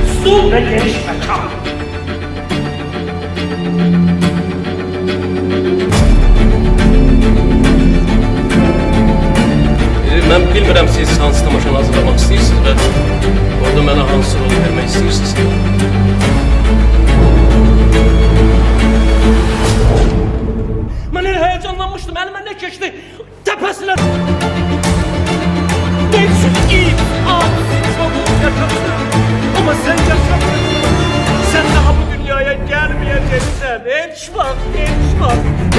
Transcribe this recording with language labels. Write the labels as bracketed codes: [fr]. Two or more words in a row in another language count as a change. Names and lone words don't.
[tr] uzun ve geniş mekan. [az] Ben bilmirəm siz hansı tamaşanı hazırlamaq istəyirsiniz və orada mənə hansı rol vermək istəyirsiniz. Mən elə həyecanlanmışdım, əlimə nə keçdi? [tr] Təpəsinə... Neyçin çok yaşamışsın. Ama sen yaşamışsın. Sen daha bu dünyaya gelmeyeceksin. Hiç bak.